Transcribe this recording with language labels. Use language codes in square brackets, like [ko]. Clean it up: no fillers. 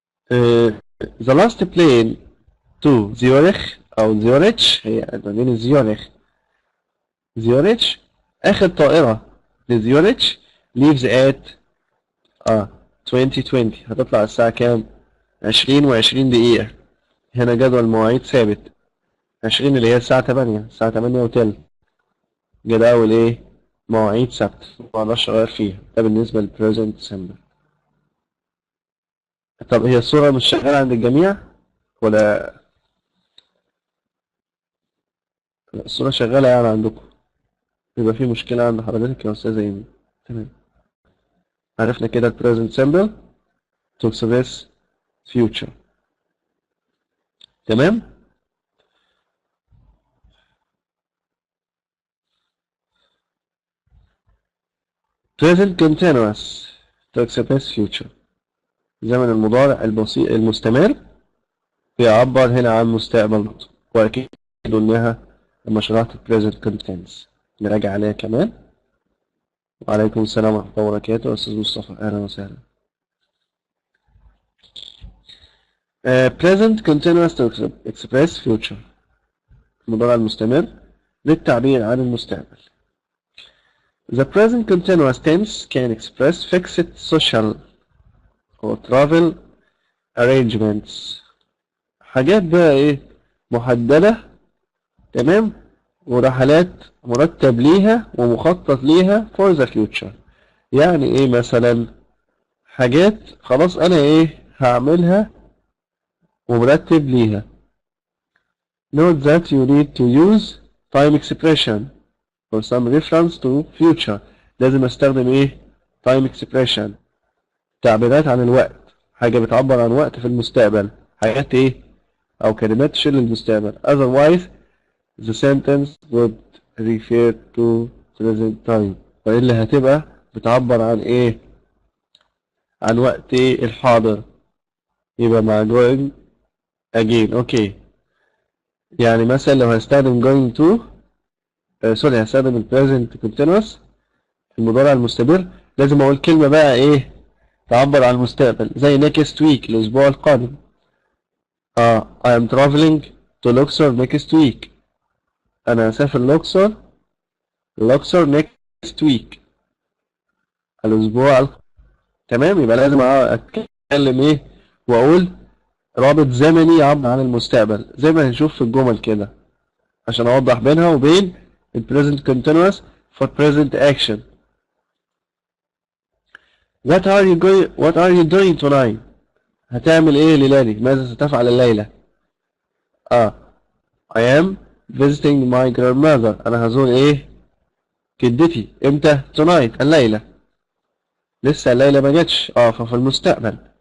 [en] The last plane to Zurich [ar] أو زيوريتش هي مدينة زيوريتش آخر طائرة لزيوريتش [en] leaves at 2020 [ar] هتطلع الساعة كام 20:20 دقيقة هنا جدول مواعيد ثابت 20 اللي هي الساعة 8 وتلت جداول ايه مواعيد ثابتة مقدرش اغير فيها ده بالنسبة للبريزنت سيمبل. طب هي الصورة مش شغالة عند الجميع ولا الصورة شغالة يعني عندكم يبقى في مشكلة عند حضرتك يا أستاذة إيمي. تمام عرفنا كده ال [en] present simple to express future. [ar] تمام [en] present continuous to express future [ar] زمن المضارع البسيط المستمر بيعبر هنا عن مستقبل وأكيد قلناها لما شرحت present continuous نراجع عليها كمان. وعليكم السلام ورحمة الله وبركاته أستاذ مصطفى أهلا وسهلا. [en] present continuous to express future [ar] المضارع المستمر للتعبير عن المستقبل. [en] The present continuous tense can express fixed social or travel arrangements [ar] حاجات بقى ايه محددة تمام ورحلات مرتب ليها ومخطط ليها [en] for the future. [ar] يعني ايه مثلا؟ حاجات خلاص انا ايه هعملها ومرتب ليها. [en] Note that you need to use time expression for some reference to future. [ar] لازم استخدم ايه؟ time expression، تعبيرات عن الوقت، حاجة بتعبر عن وقت في المستقبل، حاجات ايه او كلمات تشير للمستقبل. [en] Otherwise the sentence would refer to present time، [ar] وإلا هتبقى بتعبر عن ايه؟ عن وقت ايه الحاضر، يبقى مع going again. اوكي، يعني مثلا لو هستخدم going to سوري هستخدم ال present continuous المضارع المستمر، لازم اقول كلمة بقى ايه تعبر عن المستقبل، زي [en] next week [ar] الاسبوع القادم. [en] I am traveling to Luxor next week. [ar] انا هسافر لوكسور [en] next week [ar] الاسبوع تمام. يبقى لازم اتكلم ايه واقول رابط زمني يعبر عن المستقبل زي ما هنشوف في الجمل كده، عشان اوضح بينها وبين ال present continuous for present action. [en] What are you doing tonight؟ [ar] هتعمل ايه ليلادي؟ ماذا ستفعل الليلة؟ [en] I am visiting my grandmother. [ar] انا هزور ايه جدتي. امتى؟ tonight الليلة. لسه الليلة ما جاتش، ففي المستقبل.